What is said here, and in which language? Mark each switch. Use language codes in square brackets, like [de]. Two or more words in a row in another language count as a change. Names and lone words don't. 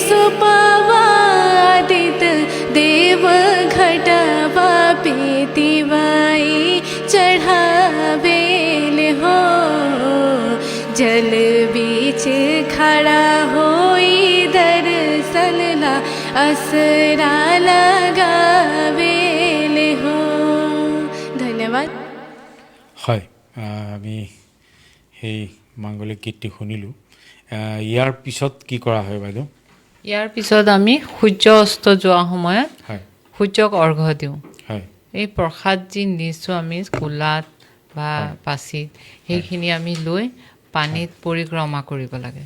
[bho] सुपवादित देव घटावा पे तिवाई चढ़ावे ले हो जल बीच खड़ा होई दर्शन ला असरा लगावे ले हो धन्यवाद [as] হয় আমি সেই মাংগলিক গীতটি শুনিলোঁ ইয়াৰ পিছত কি কৰা হয় বাইদেউ ইয়াৰ পিছত আমি সূৰ্য অস্ত যোৱা সময়ত হয় সূৰ্যক অৰ্ঘ্য দিওঁ হয় এই প্ৰসাদ যি নিছোঁ আমি কুলাত বা পাচিত সেইখিনি আমি লৈ পানীত পৰিক্ৰমা কৰিব লাগে